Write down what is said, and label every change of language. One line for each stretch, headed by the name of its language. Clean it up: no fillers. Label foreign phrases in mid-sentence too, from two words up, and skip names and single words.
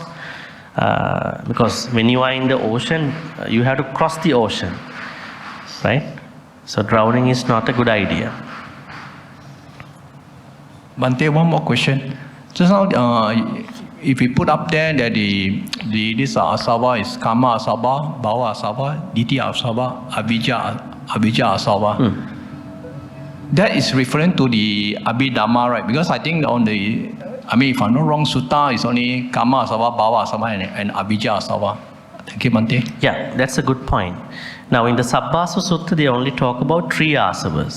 English: Because when you are in the ocean, you have to cross the ocean, right? So drowning is not a good idea. Bhante, one more question. Just now, if we put up there that this asava is
Pali: karma asava, bhava asava, ditya asava, avijja asava.
English: That is referring to the Abhidhamma, right? Because I think if I'm not wrong, Sutta is only
Pali: karma asava, bhava asava,
English: and
Pali: avijja asava.
English: Thank you, Bhante. Yeah, that's a good point. Now in the Sabbasa Sutta, they only talk about 3 asavas.